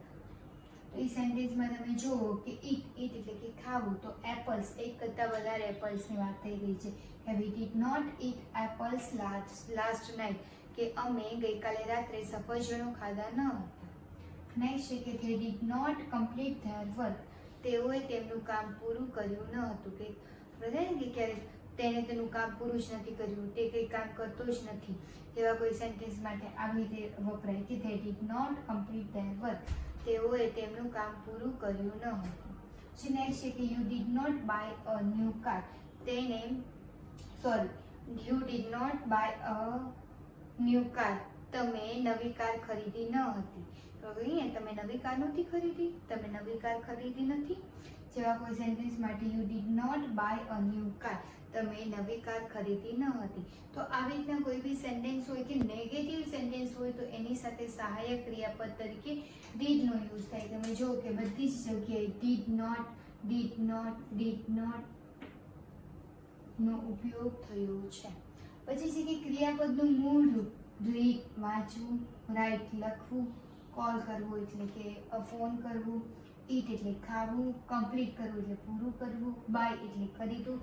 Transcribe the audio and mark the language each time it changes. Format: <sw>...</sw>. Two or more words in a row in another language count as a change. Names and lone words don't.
<gu>તો એ સેન્ટેન્સમાં તમે જુઓ કે ઈટ એટલે કે ખાવું, તો એપલ્સ એક કરતાં વધારે એપલ્સની વાત થઈ ગઈ છે કે</gu> <en>we did not eat apples last night,</en> <gu>કે અમે ગઈકાલે રાત્રે સફરજનો ખાધા ન હતા. નેક્સ્ટ છે કે</gu> <en>they did not complete their work,</en> <gu>તેઓએ તેમનું કામ પૂરું કર્યું ન હતું. કે બધાને કે ક્યારેક તેણે તેનું કામ પૂરું જ નથી કર્યું, તે કંઈ કામ કરતો જ નથી, એવા કોઈ સેન્ટેન્સ માટે આવી રીતે વપરાય કે</gu> <en>they did not complete their work,</en> <gu>તેઓએ તેમનું કામ પૂરું કર્યું ન હતું. પછી નેક્સ્ટ છે કે</gu> <en>you did not buy a new car, you did not buy a new car,</en> <gu>તમે નવી કાર ખરીદી ન હતી. તો અહીંયા તમે નવી કાર નથી ખરીદી, તમે નવી કાર ખરીદી નથી, જેવા કોઈ સેન્ટેન્સ માટે</gu> <en>you did not buy a new car,</en> <gu>તમે નવી કાર ખરીદી ન હતી. તો આવી રીતના કોઈ બી સેન્ટેન્સ હોય કે નેગેટિવ સેન્ટેન્સ હોય તો એની સાથે સહાયક ક્રિયાપદ તરીકે did નો યુઝ થાય. તમે જુઓ કે બધી જ જગ્યાએ</gu> <en>did not</en> <gu>નો ઉપયોગ થયો છે. પછી છે કે ક્રિયાપદનું મૂળ રૂપ, રીડ વાંચવું, રાઇટ લખવું, કોલ કરવું એટલે કે ફોન કરવું, ઈટ એટલે ખાવું, કમ્પ્લીટ કરવું એટલે પૂરું કરવું, બાય એટલે ખરીદવું.</gu>